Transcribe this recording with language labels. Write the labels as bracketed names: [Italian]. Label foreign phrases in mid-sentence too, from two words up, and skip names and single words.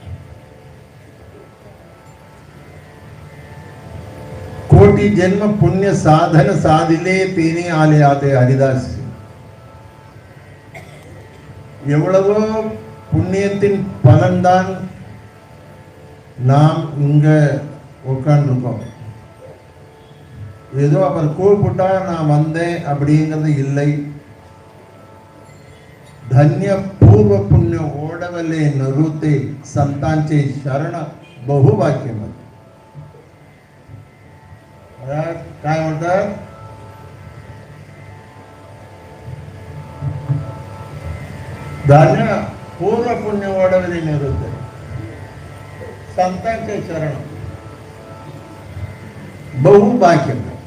[Marathi] कोटी जन्म पुण्य साधन साधिले तेने आले आते हरिदास [Tamil] எவ்வளவோ புண்ணியத்தின் பலன்தான் நாம் இங்க உட்கார்ந்துருக்கோம் ஏதோ அவர் கூப்பிட்டா நான் வந்தேன் அப்படிங்கிறது இல்லை. [Marathi] धन्य पूर्व पुण्य ओढवले नरुते संतांचे शरण बहुभाग्यमत. काय म्हणतात? धन्य पूर्व पुण्य ओढवले नरुते संतांचे शरण बहुभाग्यमत.